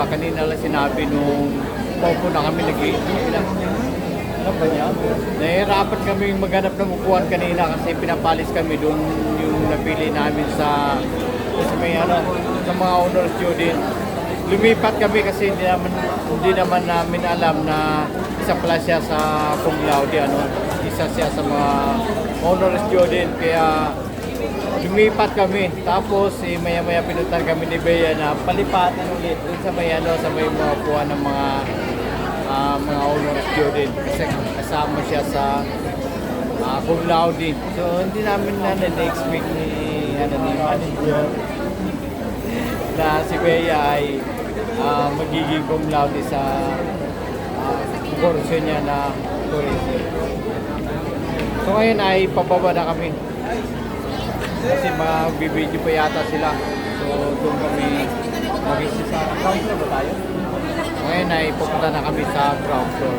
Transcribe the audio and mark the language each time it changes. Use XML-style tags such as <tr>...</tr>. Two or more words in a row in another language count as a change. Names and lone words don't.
<tl>Kanina lang sinabi nung paupo na kami alam ba niya? Nahihirapan kami maghanap ng upuan kanina kasi pinapalis kami doon yung napili namin sa may sa mga</tl> <en>honor student.</en> <tl>Lumipat kami kasi hindi naman namin alam na isa pala siya sa</tl> <la>cum laude,</la> <tl>isa siya sa mga</tl> <en>honor student,</en> <tl>kaya lumipat kami. Tapos maya-maya pinuntan kami ni Bea na palipatan ulit dun sa may sa may mga upuan ng mga</tl> <en>honor student</en> <tl>kasi kasama siya sa</tl> <la>cum laude.</la> <tl>So hindi namin na-expect ni manager na si Bea ay magiging</tl> <la>cum laude</la> <tl>sa kurso niya na tourism. So ngayon ay pababa na kami kasi magbibideo pa yata sila. So doon kami mag-isa sa</tl> <en>ground floor</en> <tl>ba tayo? Ngayon ay pupunta na kami sa</tl> <en>ground floor.</en>